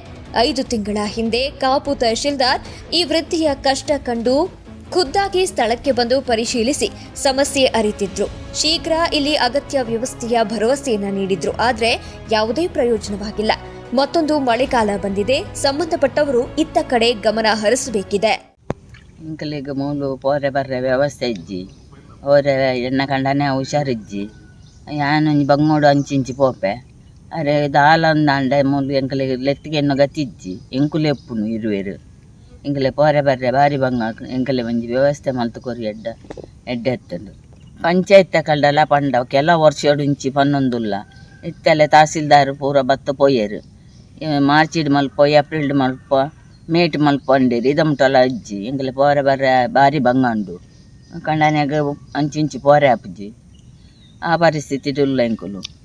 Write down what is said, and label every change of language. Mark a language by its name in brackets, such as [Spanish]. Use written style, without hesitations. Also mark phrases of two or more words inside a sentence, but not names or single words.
[Kannada] 5 ತಿಂಗಳ ಹಿಂದೆ ಕಾಪು ತಹಶೀಲ್ದಾರ್ ಈ ವೃದ್ಧಿಯ ಕಷ್ಟ ಕಂಡು ಖುದ್ದಾಗಿ ಸ್ಥಳಕ್ಕೆ ಬಂದು ಪರಿಶೀಲಿಸಿ ಸಮಸ್ಯೆ ಅರಿತಿದ್ರು. ಶೀಘ್ರ ಇಲ್ಲಿ ಅಗತ್ಯ ವ್ಯವಸ್ಥೆಯ ಭರವಸೆಯನ್ನ ನೀಡಿದ್ರು. ಆದರೆ ಯಾವುದೇ ಪ್ರಯೋಜನವಾಗಿಲ್ಲ. ಮತ್ತೊಂದು ಮಳೆಗಾಲ ಬಂದಿದೆ. ಸಂಬಂಧಪಟ್ಟವರು ಇತ್ತ ಕಡೆ ಗಮನ ಹರಿಸಬೇಕಿದೆ. [Tulu] ಇಂಕಲಿಗೆ ಮೂಲು ಪೋರೆ ಬರ್ರೆ ವ್ಯವಸ್ಥೆ ಇಜ್ಜಿ ಓರೆ ಎಣ್ಣ ಕಂಡನೆ ಹುಷಾರಿಜ್ಜಿ ಯಾನೊಂಜಿ ಬಂಗೋಡು ಅಂಚಿಂಚಿ ಪೋಪೆ ಅರೆ ದಾಲಂದಾಂಡೆ ಮೂಲು ಎಂಕಲಿಗೆ ಲೆತ್ತಿಗೆ ಎನ್ನು ಗತಿಜ್ಜಿ ಎಂಕುಲೆ ಎಪ್ಪುನು ಇರುವೆರು ಎಂಕಲೆ ಪೋರೆ ಬರ್ರೆ ಬಾರಿ ಬಂಗ ಎಂಕಲೆ ಒಂಜಿ ವ್ಯವಸ್ಥೆ ಮಲ್ತು ಕೊರಿ ಎಡ್ಡೆ ಎತ್ತಂಡು ಪಂಚಾಯತ್ ಕಲ್ಡಲ ಪಂಡ ಕೆಲ ವರ್ಷೋಡುಂಚಿ ಪನ್ನೊಂದುಲ್ಲ ಇತ್ತಲೆ ತಹಸೀಲ್ದಾರ್ ಪೂರ ಬತ್ತ ಪೋಯರು ಮಾರ್ಚಿಡ್ ಮಲ್ಪ ಏಪ್ರಿಲ್ಡ್ ಮಲ್ಪ ಮೇಟ್ ಮಲ್ಪ ಅಂಡೇರು ಇದಮಟಲ ಅಜ್ಜಿ ಎಂಕಲೆ ಪೋರೆ ಬರ್ರೆ ಬಾರಿ ಬಂಗಂಡು ಕಂಡನ್ಯಾಗ ಅಂಚಿಂಚಿ ಪೋರೆ ಆಪುಜಿ ಆ ಪರಿಸ್ಥಿತಿ ಇಲ್ಲ ಎಂಕುಲು